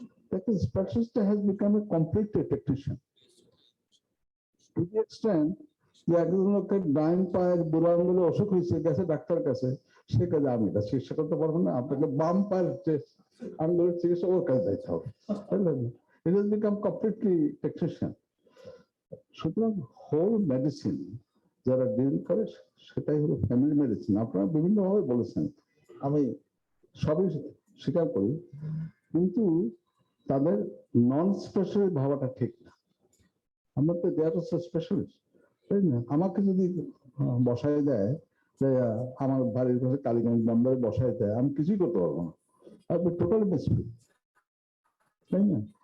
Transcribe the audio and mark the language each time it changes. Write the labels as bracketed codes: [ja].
[bn] দেখেন [en] specialist has become a complete technician to the extent [bn] যে একজন লোকের ডাইন পায়ের বুড়ো আঙ্গুলে অসুখ হয়েছে, গেছে ডাক্তার কাছে, সে কাজে আমি এটা চিকিৎসা করতে পারবো না, আপনাকে বাম পায়ের আঙ্গুলের চিকিৎসা ওর কাছে যাইতে হবে। [en] It has become completely technician. [bn] সুতরাং হোল মেডিসিন যারা ডিল করে, সেটাই হলো ফ্যামিলি মেডিসিন। আপনারা বিভিন্নভাবে বলেছেন, আমি সবই স্বীকার করি, কিন্তু তাদের নন স্পেশালিস্ট ভাবাটা ঠিক না। আমরা তো দেয়ার স্পেশালিস্ট, তাই না? আমাকে যদি বসায় দেয় যে আমার বাড়ির কাছে কালীগঞ্জ বন্দরে বসায় দেয়, আমি কিছুই করতে পারবো না, আপনি টোটালি মিসফিট, তাই না?